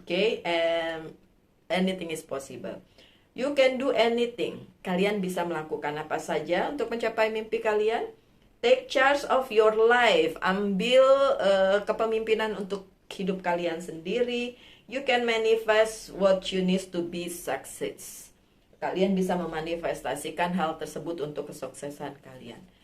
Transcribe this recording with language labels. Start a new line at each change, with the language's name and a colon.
English: Oke, and anything is possible. You can do anything.
Indonesian: Kalian bisa melakukan apa saja untuk mencapai mimpi kalian.
English: Take charge of your life.
Indonesian: Ambil kepemimpinan untuk hidup kalian sendiri.
English: You can manifest what you need to be success.
Indonesian: Kalian bisa memanifestasikan hal tersebut untuk kesuksesan kalian.